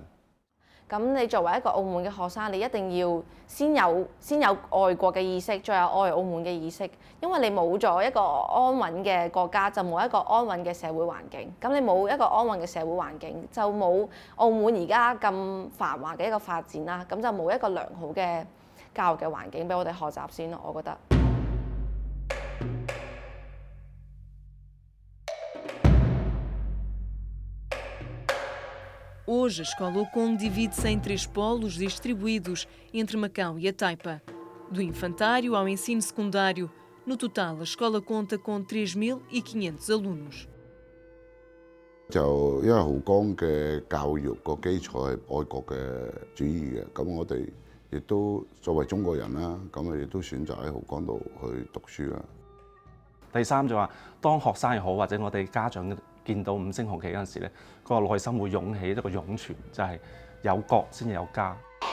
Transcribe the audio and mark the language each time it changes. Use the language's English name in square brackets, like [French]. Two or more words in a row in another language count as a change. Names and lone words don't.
[Cantonese] 咁你作為一個澳門嘅學生，你一定要先有愛國嘅意識，再有愛澳門嘅意識。因為你冇咗一個安穩嘅國家，就冇一個安穩嘅社會環境。咁你冇一個安穩嘅社會環境，就冇澳門而家咁繁華嘅一個發展啦。咁就冇一個良好嘅教育嘅環境俾我哋學習先咯，我覺得。 [Portuguese] Hoje, a escola Hokong divide-se em 3 polos distribuídos entre Macau e a Taipa. Do infantário ao ensino secundário, no total, a escola conta com 3.500 alunos. [Cantonese] 就因為濠江嘅教育個基礎係愛國嘅主義嘅，咁我哋亦都作為中國人啦，咁我哋都選擇喺濠江度去讀書啦。第三就話，當學生又好，或者我哋家長見到5星紅旗嗰陣時咧，個內心會湧起一個湧泉，就係有國先有家。